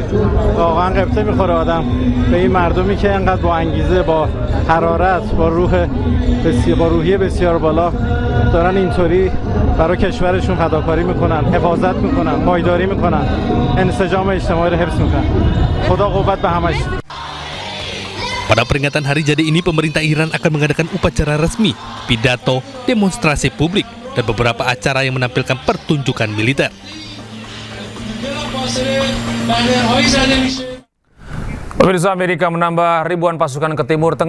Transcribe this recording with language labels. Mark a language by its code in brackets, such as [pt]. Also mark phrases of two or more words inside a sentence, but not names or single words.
[fa] واقعا قبطه میخوره آدم به این مردمی که اینقدر با انگیزه، با حرارت، با روحیه بسیار بالا دارن اینطوری برای کشورشون فداکاری میکنن، حفاظت میکنن، پایداری میکنن، انسجام اجتماعی رو حفظ میکنن. خدا قوت به همش. [id] Pada peringatan hari jadi ini, pemerintah Iran akan mengadakan upacara resmi, pidato, demonstrasi publik, dan beberapa acara yang menampilkan pertunjukan militer. Pemirsa, Amerika menambah ribuan pasukan ke Timur Tengah.